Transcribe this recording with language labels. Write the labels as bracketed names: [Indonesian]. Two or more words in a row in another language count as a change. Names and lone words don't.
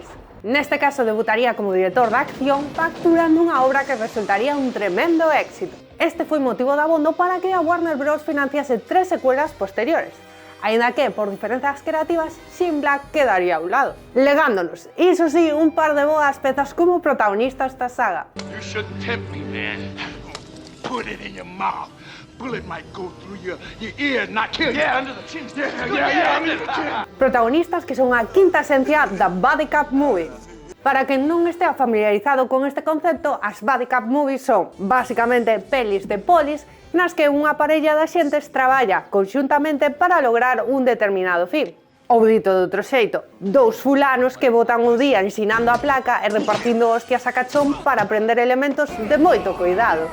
[Galician] Neste caso debutaría como director de acción facturando unha obra que resultaría un tremendo éxito. Este foi motivo de abondo para que a Warner Bros. Financiase 3 secuelas posteriores, aínda que, por diferenzas creativas, Shane Black quedaría a un lado, legándonos, iso sí, un par de boas pezas como protagonistas da saga. [English] You shouldn't tempt me, man. Put it in your mouth. Bullet might go through your ear and not kill you. Yeah, under the chin. Yeah, under the chin. [Galician] Protagonistas que son a quinta esencia da [English] Buddy Cop Movie. [Galician] Para quen non estea familiarizado con este concepto, as [English] Buddy Cop Movies [Galician] son, basicamente, pelis de polis nas que unha parella de axentes traballa conxuntamente para lograr un determinado fin. Ou dito de outro xeito, dous fulanos que botan o día ensinando a placa e repartindo hostias a cachón para aprender elementos de moito cuidado.